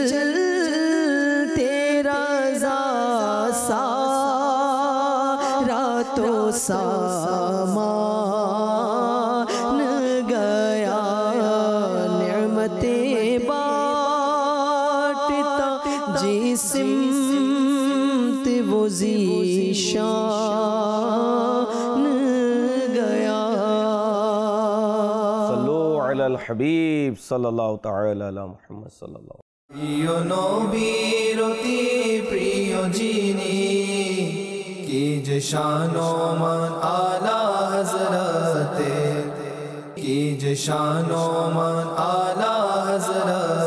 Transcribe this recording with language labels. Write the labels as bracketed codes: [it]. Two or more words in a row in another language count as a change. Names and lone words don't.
[ur] تیرا سارا تو سامان گیا نعمتیں بانٹتا جس سمت وہ ذیشان گیا [ar] صلو علی الحبیب صلی اللہ تعالی علی محمد صلی اللہ [bn] প্রিয় নবীর অতি প্রিয় যিনি কি যে শান ও মান আলা হযরতে কি যে শান ও মান আলা হযরত